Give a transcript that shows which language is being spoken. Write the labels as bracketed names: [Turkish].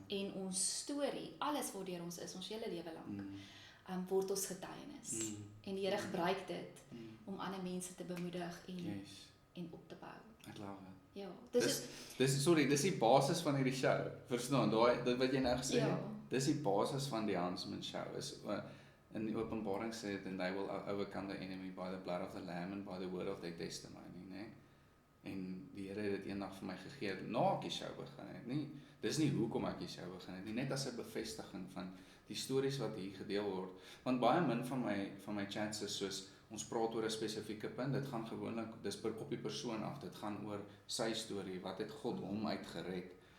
[Afrikaans] En ons storie, alles waardeur ons is, ons hele lewe lank, word ons getuienis. En die Here gebruik dit om ander mense te bemoedig en op te bou. Ek love it. Ja, Dis die basis van hierdie show. Verstaan, dit wat jy nou gesê het, ja. dis die basis van die Huntsman show. Is in die Openbaring sê dit, [English] and they will overcome the enemy by the blood of the lamb and by the word of their testimony, né? [Afrikaans] En die Here het dit eendag vir my gegee na ek die show begin het. Dis nie hoekom ek die show begin het nie, net as 'n bevestiging van die stories wat hier gedeel word. Want baie min van my chats is soos ons praat oor 'n spesifieke punt, dit gaan gewoonlik dis op die persoon af, dit gaan oor sy storie, wat het God hom uitgered.